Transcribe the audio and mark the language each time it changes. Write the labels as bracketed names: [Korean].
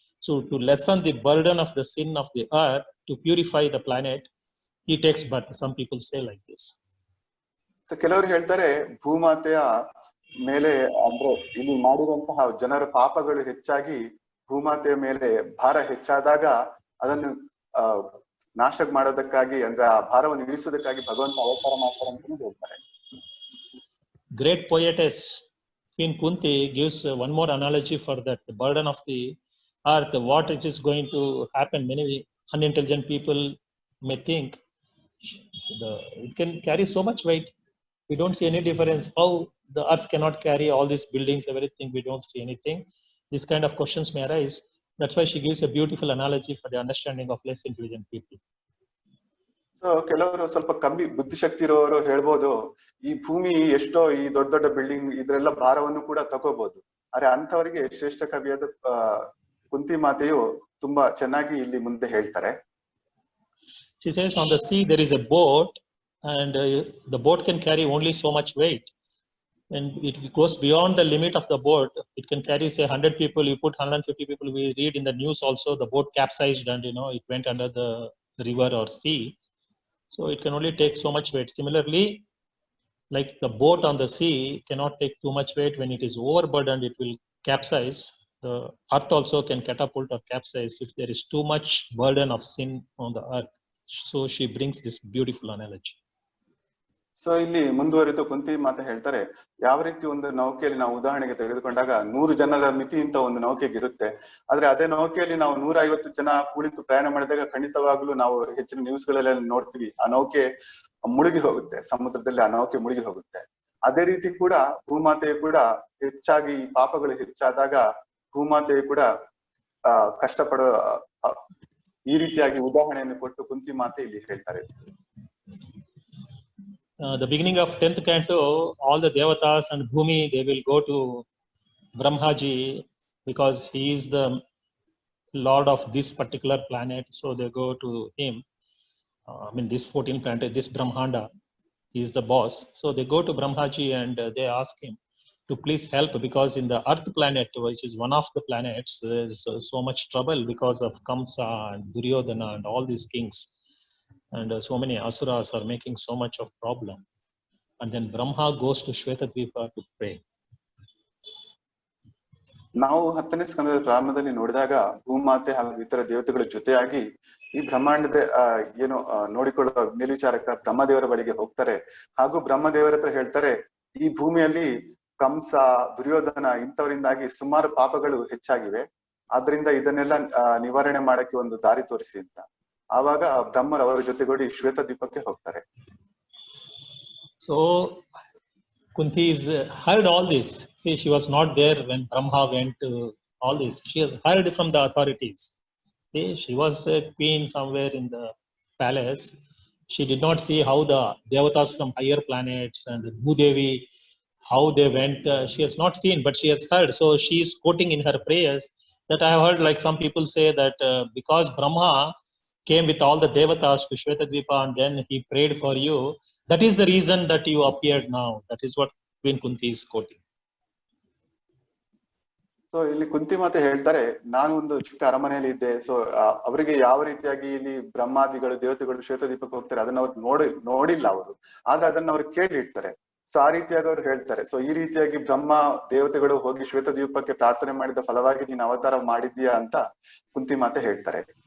[English] So to lessen the burden of the sin of the earth, to purify the planet, he takes birth. Some people say like this. [Kannada] So ಕೆಲವರು ಹೇಳ್ತಾರೆ, ಭೂಮಾತೆಯ ಮೇಲೆ ಅಂದ್ರೆ ಇಲ್ಲಿ ಮಾಡಿರುವಂತಹ ಜನರ ಪಾಪಗಳು ಹೆಚ್ಚಾಗಿ ಭೂಮಾತೆಯ ಮೇಲೆ ಭಾರ ಹೆಚ್ಚಾದಾಗ ಅದನ್ನು ನಾಶ ಮಾಡೋದಕ್ಕಾಗಿ, ಅಂದ್ರೆ ಆ ಭಾರವನ್ನು ಇಳಿಸೋದಕ್ಕಾಗಿ ಭಗವಂತ ಅವತಾರ ಮಾಡ್ತಾರೆ ಅಂತ ಹೇಳ್ತಾರೆ. [English] Great poetess Queen Kunti gives one more analogy for that, the burden of the earth, what it is going to happen. Many unintelligent people may think it can carry so much weight. We don't see any difference. How the earth cannot carry all these buildings, everything, we don't see anything. These kind of questions may arise. That's why she gives a beautiful analogy for the understanding of less intelligent people. [Kannada] So ಕೆಲವರು ಸ್ವಲ್ಪ ಕಮ್ಮಿ ಬುದ್ಧಿಶಕ್ತಿ ಇರೋರು ಹೇಳ್ಬೋದು, ಈ ಭೂಮಿ ಎಷ್ಟೋ ಈ ದೊಡ್ಡ ದೊಡ್ಡ ಬಿಲ್ಡಿಂಗ್ ಇದ್ರೆಲ್ಲ ಭಾರವನ್ನು ಕೂಡ ತಗೋಬಹುದು. ಆದ್ರೆ ಅಂಥವರಿಗೆ ಶ್ರೇಷ್ಠ ಕವಿಯಾದ ಕುಂತಿ ಮಾತೆಯು ತುಂಬಾ ಚೆನ್ನಾಗಿ ಇಲ್ಲಿ ಮುಂದೆ ಹೇಳ್ತಾರೆ. [English] She says, on the sea there is a boat and the boat can carry only so much weight, and it goes beyond the limit of the boat. It can carry say 100 people, you put 150 people. We read in the news also the boat capsized and it went under the river or sea. So it can only take so much weight. Similarly, like the boat on the sea cannot take too much weight. When it is overburdened, it will capsize. The earth also can catapult or capsize if there is too much burden of sin on the earth. So she brings this beautiful analogy. [Kannada] So ಇಲ್ಲಿ ಮುಂದುವರಿದು ಕುಂತಿ ಮಾತೆ ಹೇಳ್ತಾರೆ, ಯಾವ ರೀತಿ ಒಂದು ನೌಕೆಯಲ್ಲಿ ನಾವು ಉದಾಹರಣೆಗೆ ತೆಗೆದುಕೊಂಡಾಗ 100 ಜನರ ಮಿತಿ ಅಂತ ಒಂದು ನೌಕೆಗೆ ಇರುತ್ತೆ. ಆದ್ರೆ ಅದೇ ನೌಕೆಯಲ್ಲಿ ನಾವು 150 ಜನ ಕುಳಿತು ಪ್ರಯಾಣ ಮಾಡಿದಾಗ ಖಂಡಿತವಾಗ್ಲೂ ನಾವು ಹೆಚ್ಚಿನ ನ್ಯೂಸ್ ಗಳಲ್ಲಿ ನೋಡ್ತೀವಿ, ಆ ನೌಕೆ ಮುಳುಗಿ ಹೋಗುತ್ತೆ, ಸಮುದ್ರದಲ್ಲಿ ಆ ನೌಕೆ ಮುಳುಗಿ ಹೋಗುತ್ತೆ. ಅದೇ ರೀತಿ ಕೂಡ ಭೂಮಾತೆಯು ಕೂಡ ಹೆಚ್ಚಾಗಿ ಪಾಪಗಳು ಹೆಚ್ಚಾದಾಗ ಭೂಮಾತೆಯು ಕೂಡ ಕಷ್ಟಪಡೋ ಈ ರೀತಿಯಾಗಿ ಉದಾಹರಣೆಯನ್ನು ಕೊಟ್ಟು ಕುಂತಿ ಮಾತೆ ಇಲ್ಲಿ ಹೇಳ್ತಾರೆ. [English] The beginning of 10th canto, all the devatas and Bhumi, they will go to Brahmaji because he is the lord of this particular planet. So they go to him. This 14th planet, this Brahmanda, he is the boss. So they go to Brahmaji and they ask him to please help, because in the Earth planet, which is one of the planets, there is so much trouble because of Kamsa and Duryodhana and all these kings. And so many asuras are making so much of problem. And then Brahma goes to Shvetadvipa to pray. [Kannada] ನಾವು 10ನೇ ಸ್ಕಂದದ ಪ್ರಾರಂಭದಲ್ಲಿ ನೋಡಿದಾಗ ಭೂಮಾತೆ ಹಾಗೂ ಇತರ ದೇವತೆಗಳ ಜೊತೆಯಾಗಿ ಈ ಬ್ರಹ್ಮಾಂಡದ ಏನು ನೋಡಿಕೊಳ್ಳುವ ಮೇಲ್ವಿಚಾರಕ ಬ್ರಹ್ಮದೇವರ ಬಳಿಗೆ ಹೋಗ್ತಾರೆ. ಹಾಗೂ ಬ್ರಹ್ಮದೇವರ ಹತ್ರ ಹೇಳ್ತಾರೆ, ಈ ಭೂಮಿಯಲ್ಲಿ ಕಂಸ, ದುರ್ಯೋಧನ ಇಂಥವರಿಂದಾಗಿ ಸುಮಾರು ಪಾಪಗಳು ಹೆಚ್ಚಾಗಿವೆ, ಆದ್ರಿಂದ ಇದನ್ನೆಲ್ಲ ನಿವಾರಣೆ ಮಾಡಕ್ಕೆ ಒಂದು ದಾರಿ ತೋರಿಸಿ ಅಂತ. ಆವಾಗ ಬ್ರಹ್ಮರು ಅವರ ಜೊತೆಗೂಡಿ ಶ್ವೇತದ್ವೀಪಕ್ಕೆ ಹೋಗ್ತಾರೆ. [English] So Kunti is heard all this. See, she was not there when Brahma went to all this. She has heard from the authorities. See, she was a queen somewhere in the palace. She did not see how the devatas from higher planets and Bhudevi, how they went. She has not seen, but she has heard. So she is quoting in her prayers that I have heard, like some people say that because Brahma came with all the devatas to Shvetadvipa and then he prayed for you, that is the reason that you appeared now. That is what Queen Kunti is quoting. [Kannada] So ಇಲ್ಲಿ ಕುಂತಿ ಮಾತೆ ಹೇಳ್ತಾರೆ, ನಾನು ಒಂದು ಚಿಕ್ಕ ಅರಮನೆಯಲ್ಲಿ ಇದ್ದೆ. So ಅವರಿಗೆ ಯಾವ ರೀತಿಯಾಗಿ ಇಲ್ಲಿ ಬ್ರಹ್ಮಾದಿಗಳು ದೇವತೆಗಳು ಶ್ವೇತದೀಪಕ್ಕೆ ಹೋಗ್ತಾರೆ ಅದನ್ನ ಅವ್ರು ನೋಡಿಲ್ಲ ಅವರು, ಆದ್ರೆ ಅದನ್ನ ಅವ್ರು ಕೇಳಿರ್ತಾರೆ. ಸೊ ಆ ರೀತಿಯಾಗಿ ಅವ್ರು ಹೇಳ್ತಾರೆ. ಸೊ ಈ ರೀತಿಯಾಗಿ ಬ್ರಹ್ಮ ದೇವತೆಗಳು ಹೋಗಿ ಶ್ವೇತದೀಪಕ್ಕೆ ಪ್ರಾರ್ಥನೆ ಮಾಡಿದ ಫಲವಾಗಿ ನೀನು ಅವತಾರ ಮಾಡಿದ್ದೀಯಾ ಅಂತ ಕುಂತಿ ಮಾತೆ ಹೇಳ್ತಾರೆ.